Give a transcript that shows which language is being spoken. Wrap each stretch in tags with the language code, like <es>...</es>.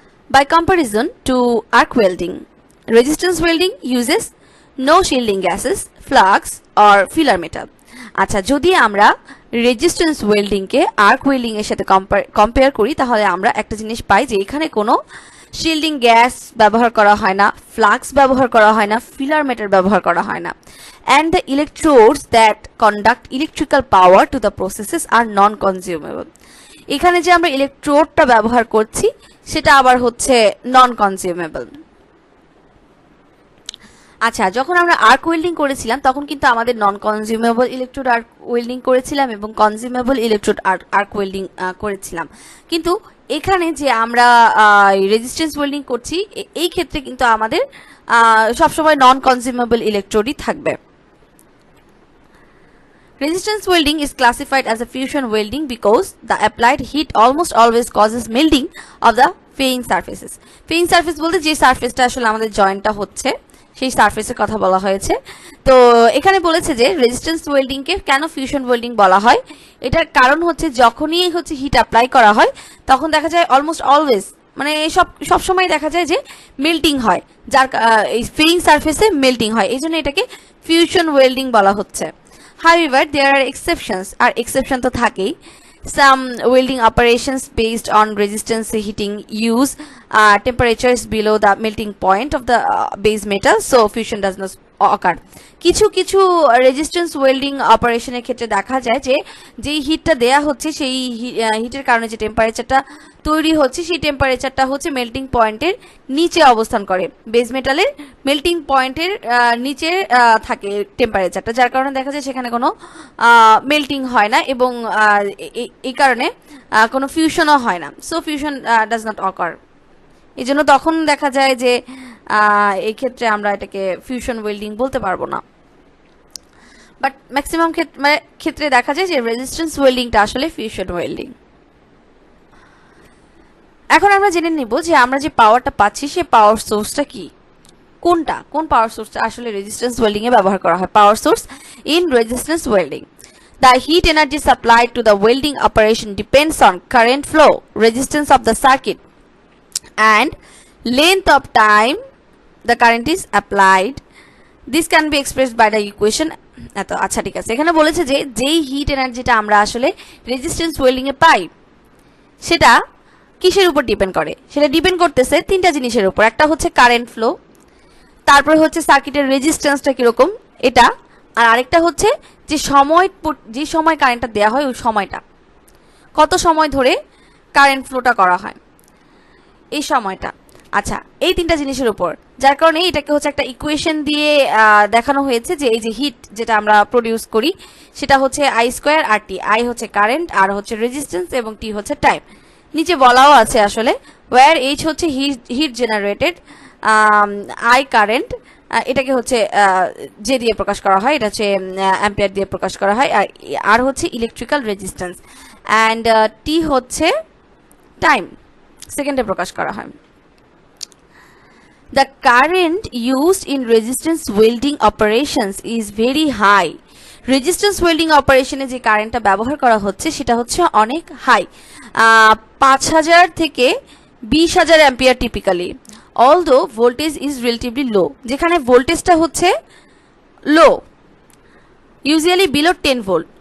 <en>By comparison to arc welding, resistance welding uses no shielding gases, flux or filler metal.</en> <bn>আচ্ছা, যদি আমরা resistance welding কে arc welding এর সাথে compare করি, তাহলে আমরা একটা জিনিস পাই যে এখানে কোনো শিল্ডিং গ্যাস ব্যবহার করা হয় না, ফ্লাক্স ব্যবহার করা হয় না, ফিলার মেটাল ব্যবহার করা হয় না।</bn> <en>And the electrodes that conduct electrical power to the processes are non-consumable.</en> <bn>এখানে যে আমরা ইলেকট্রোডটা ব্যবহার করছি সেটা আবার হচ্ছে নন কনজিউমেবল। আচ্ছা, যখন আমরা আর্ক ওয়েল্ডিং করেছিলাম তখন কিন্তু আমাদের নন কনজিউমেবল ইলেকট্রোড আর্ক ওয়েল্ডিং করেছিলাম এবং কনজিউমেবল ইলেকট্রোড আর্ক ওয়েল্ডিং করেছিলাম। কিন্তু এখানে যে আমরা রেজিস্ট্যান্স ওয়েল্ডিং করছি, এই ক্ষেত্রে কিন্তু আমাদের সবসময় নন কনজিউমেবল ইলেকট্রোডই থাকবে।</bn> <en>Resistance welding is classified as a fusion welding because the applied heat almost always causes melting of the fairing surfaces.</en> <bn>Fairing surface বলতে যে সারফেসটা আসলে আমাদের জয়েন্টটা হচ্ছে সেই সারফেসের কথা বলা হয়েছে। তো এখানে বলেছে যে রেজিস্ট্যান্স ওয়েল্ডিং কে কেন ফিউশন ওয়েল্ডিং বলা হয়, এটার কারণ হচ্ছে যখনই হচ্ছে হিট অ্যাপ্লাই করা হয় তখন দেখা যায় অলমোস্ট অলওয়েজ, মানে সব সময় দেখা যায় যে মেল্টিং হয়, যার এই ফেইরিং সারফেসে মেল্টিং হয়, এই জন্য এটাকে ফিউশন ওয়েল্ডিং বলা হচ্ছে।</bn> <en>However, there are exceptions,</en> <bn>আর exception তো থাকেই।</bn> <en>Some welding operations based on resistance heating use temperatures below the melting point of the base metal, so fusion does not occur.</en> <bn>কিছু কিছু রেজিস্ট্যান্স ওয়েল্ডিং অপারেশনের ক্ষেত্রে দেখা যায় যে যেই হিটটা দেয়া হচ্ছে সেই হিটের কারণে যে টেম্পারেচারটা তৈরি হচ্ছে সেই টেম্পারেচারটা হচ্ছে মেল্টিং পয়েন্টের নিচে অবস্থান করে, বেস মেটালের মেল্টিং পয়েন্টের নিচে থাকে টেম্পারেচারটা, যার কারণে দেখা যায় সেখানে কোনো মেল্টিং হয় না এবং এই কারণে কোনো ফিউশনও হয় না,</bn> <en>So fusion does not occur.</en> <bn>এই জন্য তখন দেখা যায় যে এই ক্ষেত্রে আমরা এটাকে ফিউশন ওয়েল্ডিং বলতে পারবো না, বাট ম্যাক্সিমাম ক্ষেত্রে দেখা যায় যে রেজিস্ট্যান্স ওয়েল্ডিংটা আসলে ফিউশন ওয়েল্ডিং। এখন আমরা জেনে নিব যে আমরা যে পাওয়ারটা পাচ্ছি সেই পাওয়ার সোর্সটা কি, কোনটা, কোন পাওয়ার সোর্সটা আসলে রেজিস্ট্যান্স ওয়েল্ডিং এ ব্যবহার করা হয়।</bn> <en>Power source in resistance welding: the heat energy supplied to the welding operation depends on current flow, resistance of the circuit, and length of time the current is applied. This can be expressed by the equation.</en> <bn>আচ্ছা ঠিক আছে, এখানে বলেছে যে যেই hit এনার্জিটা আমরা আসলে রেজিস্ট্যান্স ওয়েল্ডিং এ পাই সেটা কিসের উপর ডিপেন্ড করে, সেটা ডিপেন্ড করতেছে তিনটা জিনিসের উপর। একটা হচ্ছে কারেন্ট ফ্লো, তারপরে হচ্ছে সার্কিটের রেজিস্ট্যান্সটা কিরকম এটা, আর আরেকটা হচ্ছে যে সময় কারেন্টটা দেওয়া হয় ওই সময়টা, কত সময় ধরে কারেন্ট ফ্লোটা করা হয় এই সময়টা। আচ্ছা, এই তিনটা জিনিসের উপর, যার কারণে এটাকে হচ্ছে একটা ইকুয়েশন দিয়ে দেখানো হয়েছে যে এই যে হিট যেটা আমরা প্রডিউস করি সেটা হচ্ছে I square আর T. I হচ্ছে কারেন্ট, আর হচ্ছে রেজিস্ট্যান্স, এবং টি হচ্ছে টাইম। নিচে বলাও আছে আসলে ওয়্যার এইচ হচ্ছে হিট জেনারেটেড, আই কারেন্ট, এটাকে হচ্ছে জে দিয়ে প্রকাশ করা হয়, এটা হচ্ছে অ্যাম্পিয়ার দিয়ে প্রকাশ করা হয়, আর হচ্ছে ইলেকট্রিক্যাল রেজিস্ট্যান্স, অ্যান্ড টি হচ্ছে টাইম, সেকেন্ডে প্রকাশ করা হয়।</bn> <en>The current used in resistance welding operations is very high.</en> <bn>Resistance welding অপারেশনে যে কারেন্টটা ব্যবহার করা হচ্ছে সেটা হচ্ছে অনেক হাই, 5000 থেকে 20000 ampere typically,</bn> <en>although voltage is relatively low,</en> <bn>যেখানে ভোল্টেজটা হচ্ছে লো,</bn> <en>Usually below 10 volt.</en>